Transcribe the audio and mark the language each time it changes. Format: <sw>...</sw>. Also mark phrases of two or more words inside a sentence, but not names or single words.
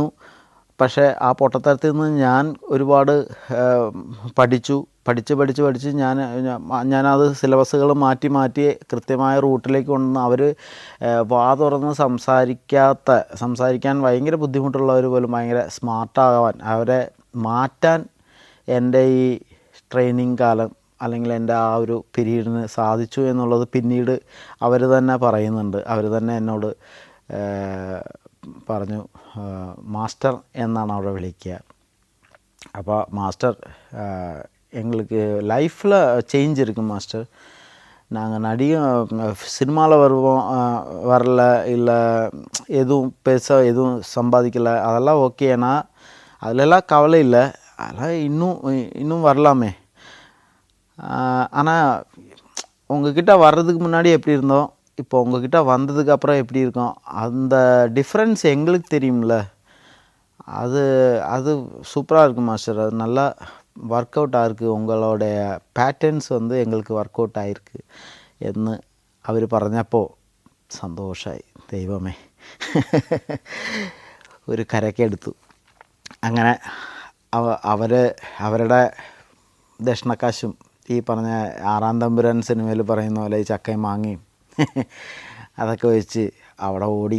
<ml>പക്ഷേ ആ പൊട്ടത്തരത്തിൽ നിന്ന് ഞാൻ ഒരുപാട് പഠിച്ച് ഞാനത് സിലബസുകൾ മാറ്റി കൃത്യമായ റൂട്ടിലേക്ക് കൊണ്ടുവന്ന് അവർ വാ തുറന്ന് സംസാരിക്കാൻ ഭയങ്കര ബുദ്ധിമുട്ടുള്ളവർ പോലും ഭയങ്കര സ്മാർട്ടാകാൻ, അവരെ മാറ്റാൻ എൻ്റെ ഈ ട്രെയിനിങ് കാലം അല്ലെങ്കിൽ എൻ്റെ ആ ഒരു പീരീഡിന് സാധിച്ചു എന്നുള്ളത് പിന്നീട് അവർ തന്നെ പറയുന്നുണ്ട്. അവർ തന്നെ എന്നോട് പറഞ്ഞു, മാസ്റ്റർ എന്നാണ് അവിടെ വിളിക്കുക. അപ്പോൾ മാസ്റ്റർ</ml> <ta>எங்களுக்கு லைஃப்பில் சேஞ்ச் இருக்குது மாஸ்டர். நாங்கள் சினிமாவில் வருவோம், வரல, இல்லை எதுவும் பெருசாக எதுவும் சம்பாதிக்கலை, அதெல்லாம் ஓகேண்ணா, அதிலெல்லாம் கவலை இல்லை, அதெல்லாம் இன்னும் வரலாமே. ஆனால் உங்ககிட்ட வர்றதுக்கு முன்னாடி எப்படி இருந்தோம், இப்போ உங்ககிட்ட வந்ததுக்கு அப்புறம் எப்படி இருக்கோம், அந்த டிஃப்ரென்ஸ் எங்களுக்கு தெரியும்ல, அது சூப்பராக இருக்குது மாஸ்டர். அது நல்லா</ta> <en>work out</en> <ta>ஆகிருக்கு, உங்களுடைய പാറ്റേൺസ് வந்து</ta> <ml>എങ്ങൾക്ക് വർക്കൗട്ട്</ml> <ta>ആയിருக்கு</ta> <ml>എന്ന് അവർ പറഞ്ഞപ്പോൾ സന്തോഷമായി. ദൈവമേ, ഒരു കരക്കെടുത്തു. അങ്ങനെ അവരുടെ ദക്ഷിണക്കാശും ഈ പറഞ്ഞ ആറാം തമ്പുരാൻ സിനിമയിൽ പറയുന്ന പോലെ ഈ ചക്കയും മാങ്ങയും അതൊക്കെ വെച്ച് അവിടെ ഓടി.</ml>